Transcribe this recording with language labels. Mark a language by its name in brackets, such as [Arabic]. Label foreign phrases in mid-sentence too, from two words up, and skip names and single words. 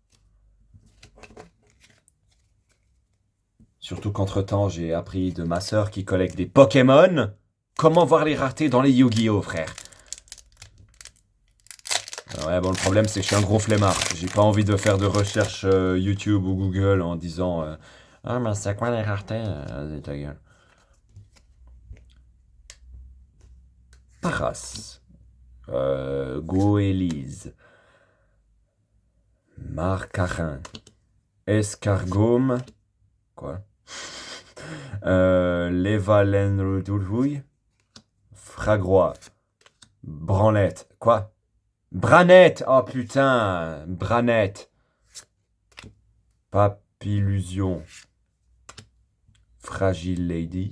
[French] Surtout qu'entre-temps, j'ai appris de ma sœur qui collecte des Pokémon. Comment voir les raretés dans les Yu-Gi-Oh! Frère? Ouais, bon, le problème, c'est que je suis un gros flemmard. J'ai pas envie de faire de recherche YouTube ou Google en disant ah, mais c'est quoi les raretés? Vas-y, ta gueule. Paras. Goélise. Marcarin. Escargome. Quoi? Levalenrouille. Fragrois. Branlette. Quoi? Branette! Oh putain! Branette. Papillusion. Fragile Lady.